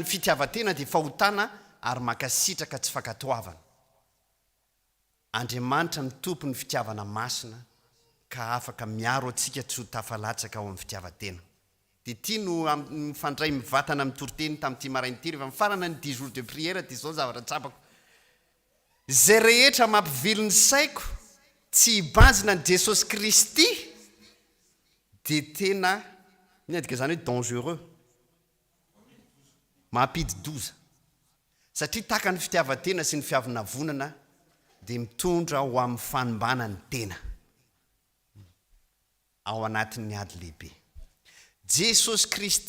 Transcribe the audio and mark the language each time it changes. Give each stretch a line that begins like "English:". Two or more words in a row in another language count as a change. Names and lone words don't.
Malagasy: fitiavatena dia fahotana ary makasitraka tsy fankatoavana Andriamanitra ny tompo ny fitiavana masina ka afaka miaro atsika tsy ho tafalatsaka ao amin'ny fitiavatena dia ity no mifandray mivatana mitoroteny tamin'ity marain'ity rehefa mifarana ny
French: 10 jours de prière
Malagasy: dia zao zavatra tsapako zay rehetra mampivily ny saiko tsy hibanjina ny Jesosy Kristy dia tena miadika zany hoe dangereux mampidi-doza satria taka ny fitiavatena sy ny fiavinavonana dia mitondra ho amin'ny fanombana ny tena ao anatin'ny ady lehibe Jesosy Kristy